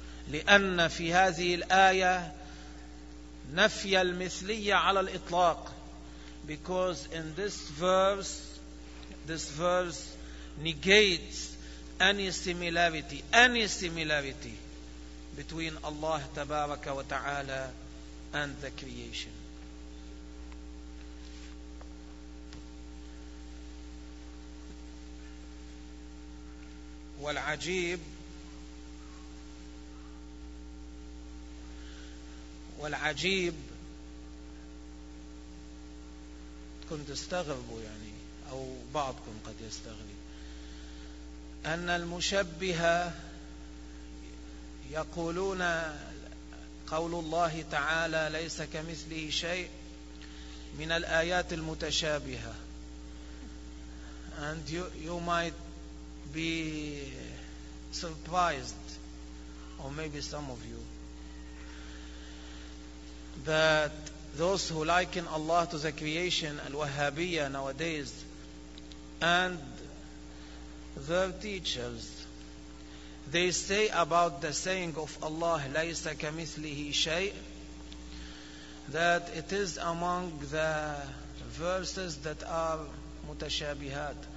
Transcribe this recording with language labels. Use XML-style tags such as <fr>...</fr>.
<ar>لأن في هذه الآية نفي المثلية على الإطلاق.</ar> <en>Because in this verse negates any similarity between Allah</en> <ar>تبارك وتعالى</ar> <en>and the creation.</en> <ar>والعجيب كنت استغرب يعني أو بعضكم قد يستغرب أن المشبه يقولون قول الله تعالى ليس كمثله شيء من الآيات المتشابهة.</ar> <en>And you might be surprised, or maybe some of you, that those who liken Allah to the creation, al-Wahhabiyya nowadays, and their teachers, they say about the saying of Allah,</en> <ar>لَيْسَ كَمِثْلِهِ شَيْءٍ,</ar> <en>that it is among the verses that are متشابهات.</en>